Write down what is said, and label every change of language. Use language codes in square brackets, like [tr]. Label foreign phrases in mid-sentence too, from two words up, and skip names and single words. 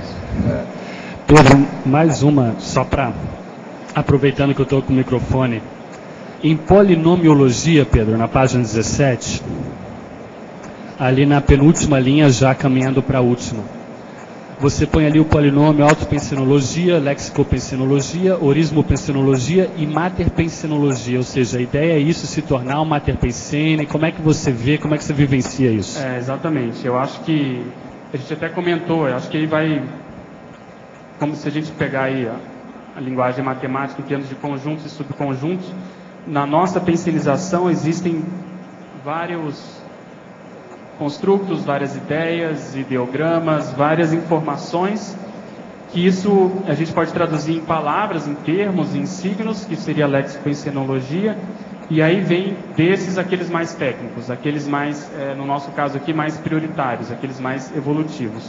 [pt] Pedro, mais uma, só para... Aproveitando que eu estou com o microfone. Em polinomiologia, Pedro, na página 17, ali na penúltima linha, já caminhando para a última, você põe ali o polinômio autopensenologia, lexicopensenologia, orismopensenologia e materpensenologia, ou seja, a ideia é isso, se tornar um materpensene. Como é que você vê, como é que você vivencia isso? Exatamente, eu acho que, a gente até comentou, eu acho que aí vai, como se a gente pegar aí a linguagem matemática em termos de conjuntos e subconjuntos, na nossa pensenização existem vários construtos, várias ideias, ideogramas, várias informações, que isso a gente pode traduzir em palavras, em termos, em signos, que seria a lexicopensenologia, e aí vem desses aqueles mais técnicos, aqueles mais, no nosso caso aqui, mais prioritários, aqueles mais evolutivos.